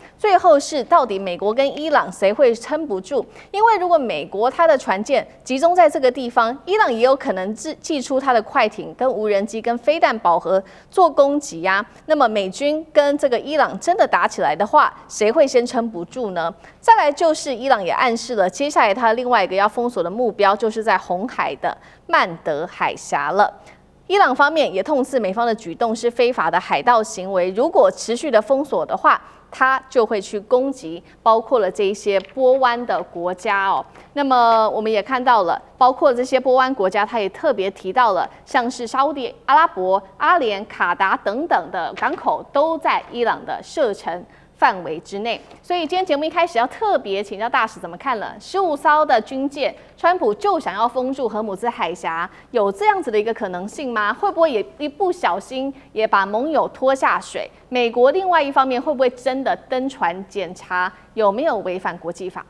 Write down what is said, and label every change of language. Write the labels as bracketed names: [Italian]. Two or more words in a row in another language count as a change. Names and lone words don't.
[Chinese] 最後是到底美國跟伊朗誰會撐不住？因為如果美國它的船艦集中在這個地方，伊朗也有可能祭出它的快艇、跟無人機、跟飛彈飽和做攻擊呀。那麼美軍跟這個伊朗真的打起來的話，誰會先撐不住呢？再來就是伊朗也暗示了，接下來他另外一個要封鎖的目標就是在紅海的曼德海峽了。伊朗方面也痛斥美方的舉動是非法的海盜行為，如果持續的封鎖的話，他就會去攻擊包括了這一些波灣的國家哦。那麼我們也看到了，包括這些波灣國家，他也特別提到了，像是沙烏地阿拉伯、阿聯、卡達等等的港口都在伊朗的射程範圍之內。所以今天節目一開始要特別請教大使怎麼看了15艘的軍艦，川普就想要封住荷姆茲海峽，有這樣子的一個可能性嗎？會不會也一不小心也把盟友拖下水？美國另外一方面會不會真的登船檢查有沒有違反國際法？